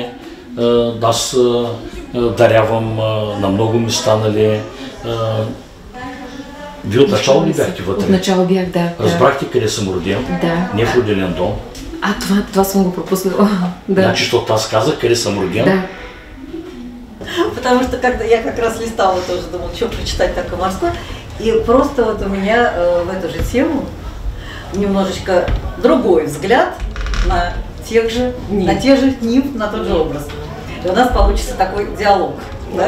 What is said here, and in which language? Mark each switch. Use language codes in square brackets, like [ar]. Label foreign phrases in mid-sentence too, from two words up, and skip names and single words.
[bg] Аз дарявам на много места, нали. Вие отначало ли бяхте вътре? Отначало бях, да. Разбрахте къде съм роден? Да. Не в родилен дом. Това съм го пропуснала. Да. Значи, защото аз казах къде съм роден? Да. [ru] Потому что когда я как раз листала тоже, думала, что прочитать так Комарскую, и просто вот у меня в эту же тему немножечко другой взгляд на тех же нимф, на тот же образ. И у нас получится такой диалог, да?